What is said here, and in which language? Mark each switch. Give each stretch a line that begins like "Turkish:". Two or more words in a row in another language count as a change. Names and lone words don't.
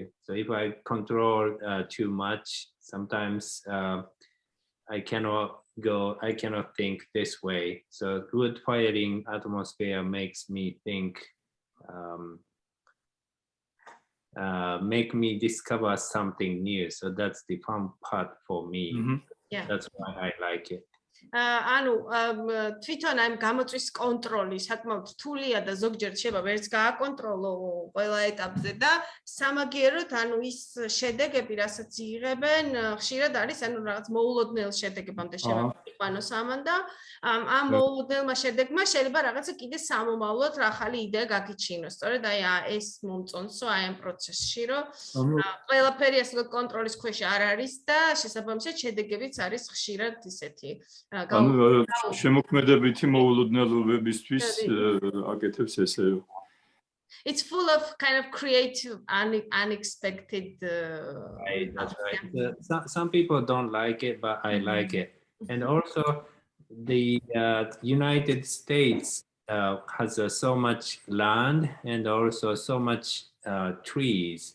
English: So if I control too much, sometimes I cannot think this way. So wood firing atmosphere makes me think, make me discover something new. So that's the fun part for me. Yeah. That's why I like it.
Georgian: ანუ თვითონ ამ გამოწვის კონტროლი საკმაოდ რთულია და ზოგჯერ შეიძლება ვერც გააკონტროლო ყველა ეტაპზე და სამაგიეროდ ანუ ის შედეგები, რასაც იღებენ, ხშირად არის ანუ რაღაც მოულოდნელ შედეგებამდე შემოიყვანოს ამან და ამ მოულოდნელმა შედეგმა შეიძლება რაღაცა კიდე სამომავლოდ ახალი იდეა გაგიჩინოს. სწორედ აი ეს მომწონსო აი ამ პროცესში, რომ ყველაფერი ასე კონტროლის ქვეშ არ არის და შესაბამისად შედეგებიც არის ხშირად ისეთი ანუ შემოქმედებითი მოულოდნელობებისთვის აკეთებს ესე.
English: It's full of kind of creative, unexpected. Right, that's right. Some people don't like it, but I like it. And also, the United States has so much land and also so much trees.